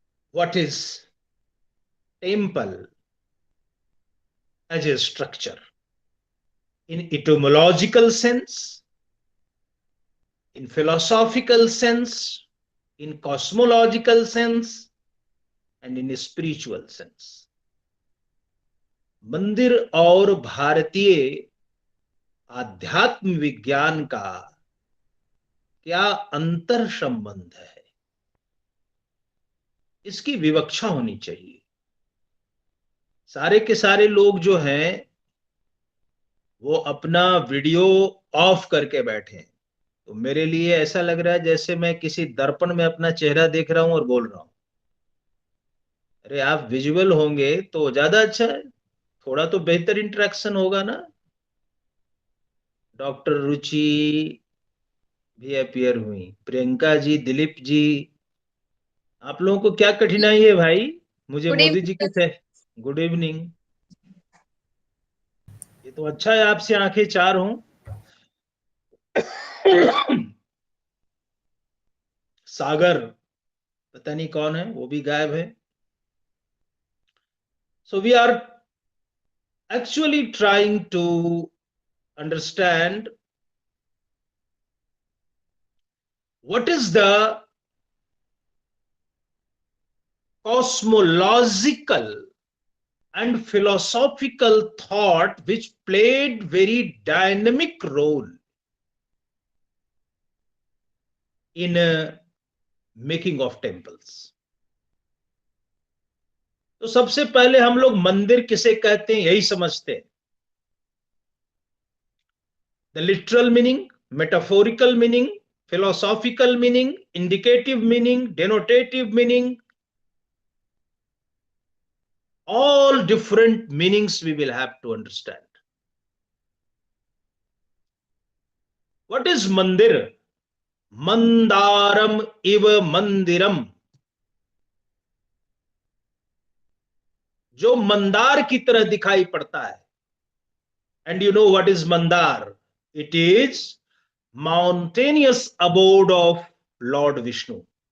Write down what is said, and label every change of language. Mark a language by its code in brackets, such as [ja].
[en] what is temple as a structure in etymological sense, in philosophical sense, in cosmological sense, and in spiritual sense. [hi] मंदिर और भारतीय आध्यात्म विज्ञान का क्या अंतर संबंध है, इसकी विवक्षा होनी चाहिए. सारे के सारे लोग जो हैं वो अपना वीडियो ऑफ करके बैठे हैं, तो मेरे लिए ऐसा लग रहा है जैसे मैं किसी दर्पण में अपना चेहरा देख रहा हूं और बोल रहा हूं. अरे आप विजुअल होंगे तो ज्यादा अच्छा है, थोड़ा तो बेहतर इंटरेक्शन होगा ना. डॉक्टर रुचि भी अपियर हुई, प्रियंका जी, दिलीप जी, आप लोगों को क्या कठिनाई है भाई? मुझे [en] good [hi] मोदी जी [en] evening [hi] के थे. [en] Good evening. [hi] ये तो अच्छा है आपसे आंखें चार हों. सागर पता नहीं कौन है, वो भी गायब है. [en] So we are actually trying to understand what is the cosmological and philosophical thought which played very dynamic role in making of temples. [hi] तो सबसे पहले हम लोग मंदिर किसे कहते हैं यही समझते हैं. [en] The literal meaning, metaphorical meaning, philosophical meaning, indicative meaning, denotative meaning, all different meanings we will have to understand. What is mandir? [sa] Mandaram iva mandiram. [hi] जो मंदार की तरह दिखाई पड़ता है. [en] And you know what is Mandar? It is mountainous abode of Lord Vishnu.